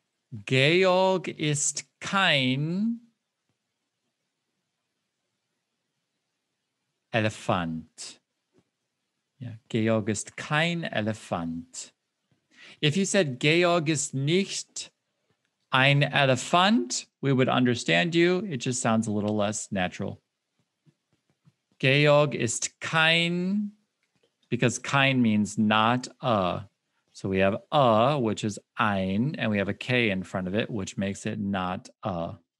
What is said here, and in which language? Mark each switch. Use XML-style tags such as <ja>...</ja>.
<de>Georg ist kein Elefant. Ja, Georg ist kein Elefant.</de> <en>If you said</en> <de>Georg ist nicht ein Elefant,</de> <en>we would understand you. It just sounds a little less natural.</en> <de>Georg ist kein,</de> <en>because kein means not a. So we have a, which is ein, and we have a K in front of it, which makes it not a.</en>